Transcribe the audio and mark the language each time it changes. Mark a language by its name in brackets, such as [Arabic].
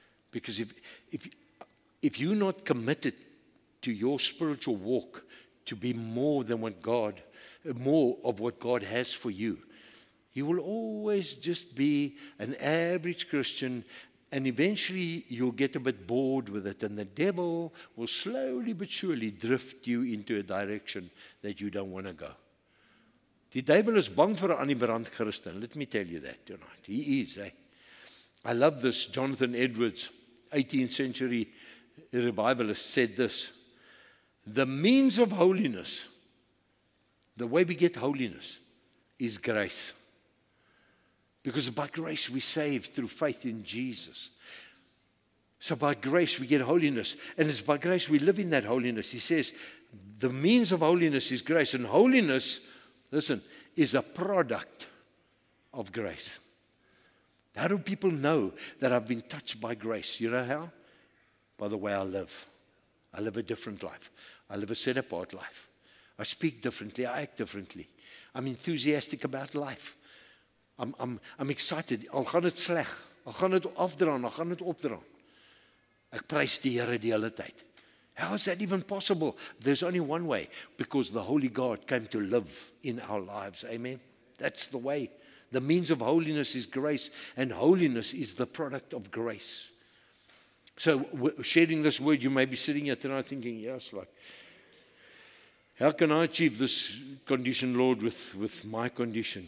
[English] Because if you're not committed to your spiritual walk to be more than more of what God has for you, you will always just be an average Christian, and eventually you'll get a bit bored with it, and the devil will slowly but surely drift you into a direction that you don't want to go. [Afrikaans] Die duivel is bang vir 'n aan die brand Christen. [English] Let me tell you that tonight. He is. I love this. Jonathan Edwards, 18th century revivalist, said this: the means of holiness, the way we get holiness, is grace. Because by grace we're saved through faith in Jesus. So by grace we get holiness. And it's by grace we live in that holiness. He says the means of holiness is grace. And holiness, listen, is a product of grace. How do people know that I've been touched by grace? You know how? By the way I live. I live a different life. I live a set-apart life. I speak differently. I act differently. I'm enthusiastic about life. I'm excited. [Afrikaans] Al gaan dit sleg. Al gaan dit afdraan. Al gaan dit opdraan. Ek prys die Here die hele tyd. [English] How is that even possible? There's only one way. Because the Holy God came to live in our lives. Amen. That's the way. The means of holiness is grace. And holiness is the product of grace. So sharing this word, you may be sitting here tonight thinking, yes, like, how can I achieve this condition, Lord, with my condition?